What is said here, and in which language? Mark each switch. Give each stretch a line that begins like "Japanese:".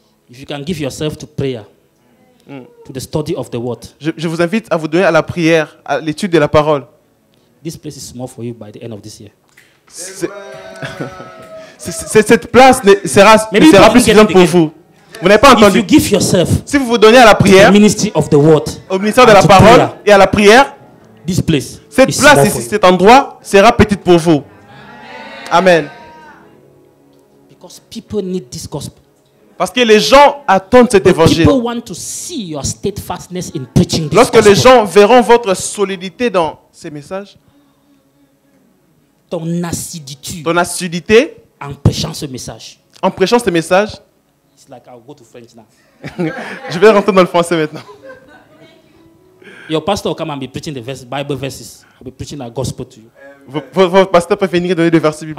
English: If you can give yourself to prayer, to the study of the word.
French: Je vous invite à vous donner à la prière, à l'étude de la parole.
English: This place is small for you by the end of this year.
French: Cette place sera plus suffisante pour vous. Vous n'avez pas entendu.
English: If you give yourself
French: si vous vous donnez à la prière,
English: ministry of the word,
French: au ministère de la parole prayer, et à la prière,
English: this place
French: cette place ici, cet endroit sera petite pour vous. Amen.
English: Because people need this gospel.
French: Parce que les gens attendent cet évangile.
English: People want to see your steadfastness in preaching this
French: Lorsque les gens verront votre solidité dans ces messages, ton assiduité en prêchant ce message. En prêchant ce message,
English: it's like I'll go to French now.
French: Je vais rentrer dans le français maintenant.
English: Your pastor will come and be preaching the Bible verses. I'll be preaching the gospel to you.
French: Votre pasteur peut venir donner des versets bibliques.